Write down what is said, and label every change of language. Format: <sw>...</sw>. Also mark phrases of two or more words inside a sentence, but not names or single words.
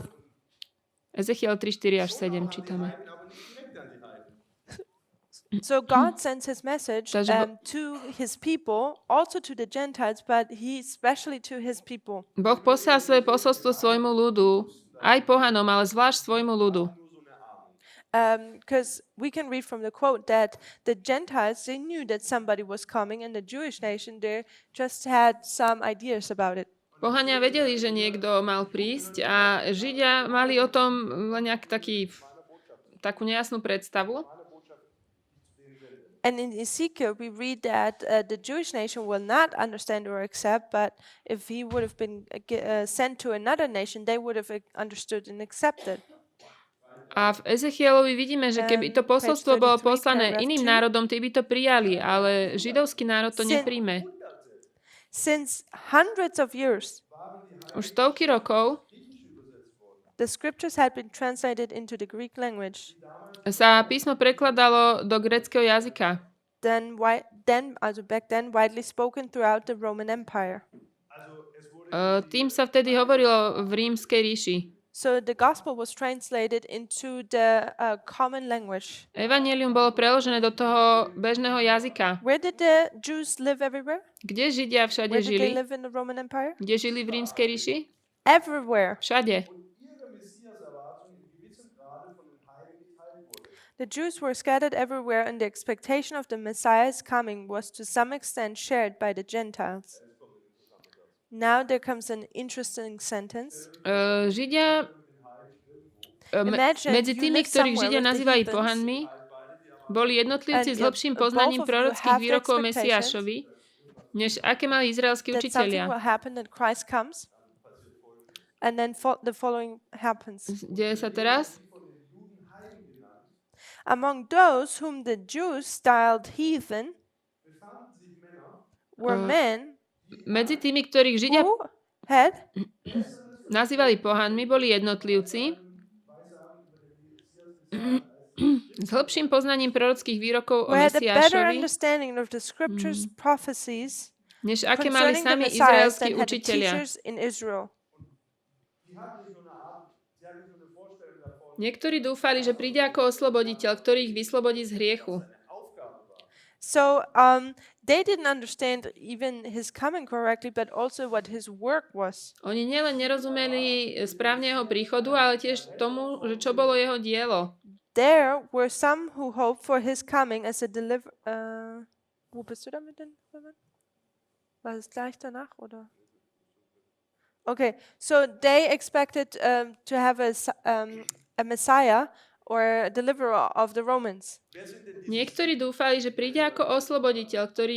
<sk>Ezechiel 3, 4 až 7 čítame.</sk> <en>So God sends his message</en> <sk>Takže</sk> <en>to his people, also to the Gentiles, but he especially to his people.</en> <sk>Boh posiela svoje posolstvo svojmu ľudu, aj pohanom, ale zvlášť svojmu ľudu.</sk> <en>Because we can read from the quote that the Gentiles, they knew that somebody was coming, and the Jewish nation, they just had some ideas about it.</en> <sk>Pohania vedeli, že niekto mal prísť a Židia mali o tom len nejaký takú nejasnú predstavu.</sk> <en>And in Ezekiel, we read that the Jewish nation will not understand or accept, but if he would have been sent to another nation, they would have understood and accepted.</en> <sk>A v Ezechielovi vidíme, že keby to posolstvo bolo poslané iným národom, tí by to prijali, ale židovský národ to nepríjme.</sk> <en>Since hundreds of years,</en> <sk>Už stovky rokov</sk> <en>the scriptures had been translated into the Greek language.</en> <sk>sa písmo prekladalo do gréckeho jazyka.</sk> <en>Back then, widely spoken throughout the Roman Empire.</en> <sk>Tým sa vtedy hovorilo v rímskej ríši.</sk> <en>So the gospel was translated into the common language.</en> <sk>Evanjelium bolo preložené do toho bežného jazyka.</sk> <en>Where did the Jews live everywhere?</en> <sk>Kde Židia všade</sk> <en>Where did they</en> <sk>žili?</sk> <en>live in the Roman Empire?</en> <sk>Kde žili v rímskej ríši?</sk> <en>Everywhere.</en> <sk>Všade.</sk> <en>The Jews were scattered everywhere, and the expectation of the Messiah's coming was to some extent shared by the Gentiles. Now there comes an interesting sentence.</en> <sk>Židia, medzi tými, ktorých Židia nazývajú pohanmi, boli jednotlivci s hlbším poznaním prorockých výrokov Mesiášovi, než aké mali izraelskí</sk> <en>That something</en> <sk>učitelia.</sk> <en>will happen, that Christ comes, and then the following happens.</en> <sk>Deje sa teraz?</sk> <en>Among those whom the Jews styled heathen were men</en> <sk>Medzi tými, ktorých Židia</sk> <en>who had</en> <sk>nazývali pohanmi, boli jednotlivci s hĺbším poznaním prorockých výrokov o</sk> <en>who had a better</en> <sk>Mesiášovi,</sk> <en>understanding of the scriptures' prophecies</en> <sk>než aké mali</sk> <en>concerning the</en> <sk>sami</sk> <en>Messiah</en> <sk>izraelskí</sk> <en>than had the</en> <sk>učitelia.</sk> <en>teachers in Israel.</en> <sk>Niektorí dúfali, že príde ako osloboditeľ, ktorý ich vyslobodí z hriechu.</sk> <en>So they didn't understand even his coming correctly, but also what his work was.</en> <sk>Oni nielen nerozumeli správne jeho príchodu, ale tiež tomu, že čo bolo jeho dielo.</sk> <en>There were some who hoped for his coming as a</en> <de>Wo bist du damit denn? War es gleich danach, oder?</de> <en>Okay, so they expected to have a Messiah or a deliverer of the Romans.</en> <sk>Niektorí dúfali, že príde ako osloboditeľ, ktorý ich</sk>